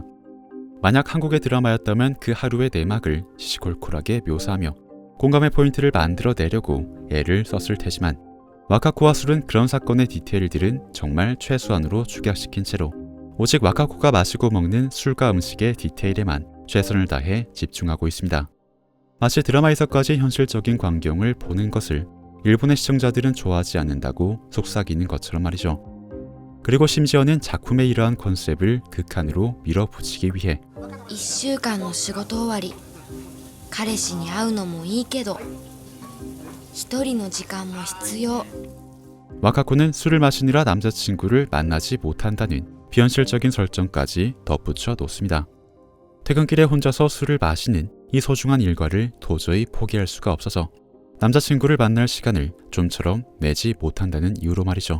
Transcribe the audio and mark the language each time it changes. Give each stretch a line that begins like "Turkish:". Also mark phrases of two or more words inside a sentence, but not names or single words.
Korean: 만약 한국의 드라마였다면 그 하루의 내막을 시시콜콜하게 묘사하며 공감의 포인트를 만들어내려고 애를 썼을 테지만 와카코와 술은 그런 사건의 디테일들은 정말 최소한으로 축약시킨 채로 오직 와카코가 마시고 먹는 술과 음식의 디테일에만 최선을 다해 집중하고 있습니다. 마치 드라마에서까지 현실적인 광경을 보는 것을 일본의 시청자들은 좋아하지 않는다고 속삭이는 것처럼 말이죠. 그리고 심지어는 작품의 이러한 컨셉을 극한으로 밀어붙이기 위해
Japanese: 1 週間の仕事終わり、彼氏に会うのもいいけど一人の時間も必要。
Korean: 와카코는 술을 마시느라 남자친구를 만나지 못한다는 비현실적인 설정까지 덧붙여 놓습니다. 퇴근길에 혼자서 술을 마시는 이 소중한 일과를 도저히 포기할 수가 없어서 남자친구를 만날 시간을 좀처럼 내지 못한다는 이유로 말이죠.